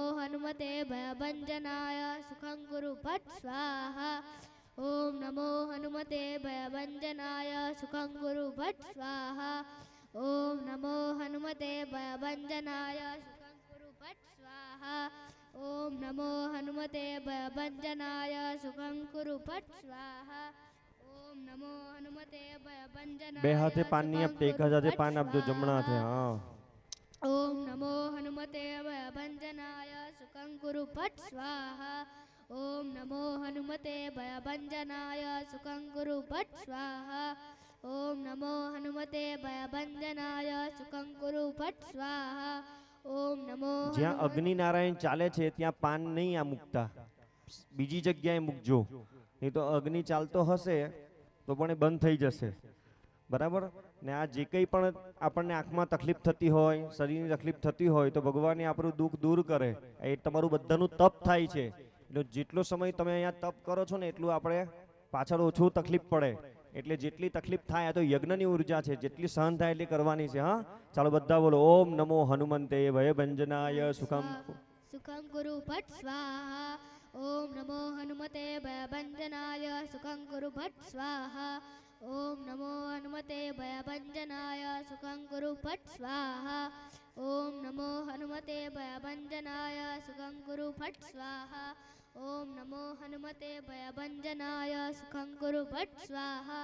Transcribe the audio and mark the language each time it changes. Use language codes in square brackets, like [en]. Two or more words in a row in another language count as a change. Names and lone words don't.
[sa] हनुमते भयभञ्जनाय सुखं कुरु फट् स्वाहा ॐ नमो हनुमते भयभञ्जनाय सुखं कुरु फट् स्वाहा ॐ नमो हनुमते भयभञ्जनाय सुखं कुरु फट् स्वाहा ॐ नमो हनुमते भयभञ्जनाय सुखं कुरु फट् स्वाहा ॐ नमो हनुमते भयभञ्जनाय [gu] બે હાથે પાનની [sa] सुखं [gu] આપતે એક [sa] कुरु [gu] હાથે [sa] फट् [gu] પાન આપજો જમણા હાથે [sa] स्वाहा। [gu] હા [sa] ॐ नमो हनुमते भयभञ्जनाय सुखं कुरु फट् स्वाहा ॐ नमो हनुमते भयभञ्जनाय सुखं कुरु फट् स्वाहा ॐ नमो हनुमते भयभञ्जनाय सुखं कुरु फट् स्वाहा ॐ नमो [gu] જ્યાં અગ્નિ નારાયણ ચાલે છે ત્યાં પાન નહીં આ મૂકતા બીજી જગ્યાએ મૂકજો નહીં તો અગ્નિ ચાલતો હશે તો પણ એ બંધ થઈ જશે બરાબર ને આ જે કંઈ પણ આપણને આંખમાં તકલીફ થતી હોય શરીરની તકલીફ થતી હોય તો ભગવાન એ આપણું દુઃખ દૂર કરે એ તમારું બધાનું તપ થાય છે એટલે જેટલો સમય તમે અહીંયા તપ કરો છો ને એટલું આપણે પાછળ ઓછું તકલીફ પડે એટલે જેટલી તકલીફ થાય આ તો યજ્ઞની ઉર્જા છે જેટલી સહન થાય એટલી કરવાની છે હા ચાલો બધા બોલો [sa] ॐ नमो हनुमन्ते भयभञ्जनाय सुखम् सुखं कुरु फट् स्वाहा ॐ नमो हनुमते भयभञ्जनाय सुखं कुरु फट् स्वाहा ॐ नमो हनुमते भयभञ्जनाय सुखं कुरु फट् स्वाहा ॐ नमो हनुमते भयभञ्जनाय सुखं कुरु फट् स्वाहा ॐ नमो हनुमते भयभञ्जनाय सुखं कुरु फट् स्वाहा